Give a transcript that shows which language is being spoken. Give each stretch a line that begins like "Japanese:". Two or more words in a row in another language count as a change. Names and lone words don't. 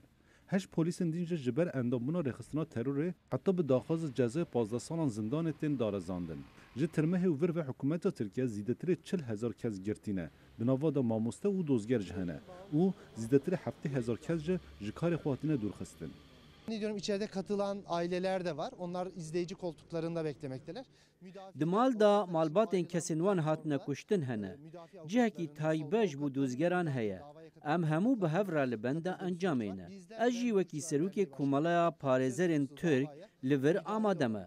Kurdish: Heş polîsên din ji ber endambûna rêxistina terorê heta bi daxwaza cezayê 15 salan zindanê tên darizandin. Ji tirmehê û vir ve hikûmeta Tirkiye zîdetirê 40,000 kes girtîne. Di nava da mamoste û dozger ji hene û zîdetirê 70,000 kes ji karê xwe hatine dûrxistin.
Turkish: Diyorum içeride katılan aileler de var. Onlar izleyici koltuklarında beklemekteler.
Kurdish: Di mal da malbatên kesên wan hatine kuştin hene. Cihekî tayibe ji bo dozgeran heye. Em hemû bi hevra li benda encamê ne. Ez jî wekî serokê Komaleya Parêzerên Türk li vir amade me.